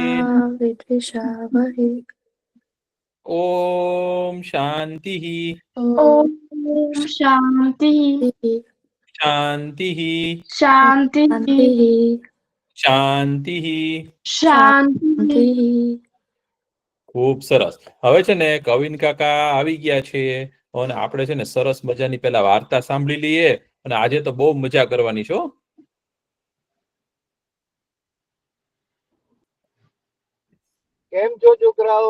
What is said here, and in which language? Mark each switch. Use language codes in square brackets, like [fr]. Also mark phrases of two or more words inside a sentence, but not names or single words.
[sa] मा विद्विषावहे। ओम शांति ओम शांति शांति शांति शांति शांति। [gu] ખૂબ સરસ। હવે છે ને કવિન કાકા આવી ગયા છે અને આપણે છે ને સરસ મજાની પેલા વાર્તા સાંભળી લઈએ અને આજે તો બહુ મજા કરવાની છે હો. કેમ છો છોકરાઓ?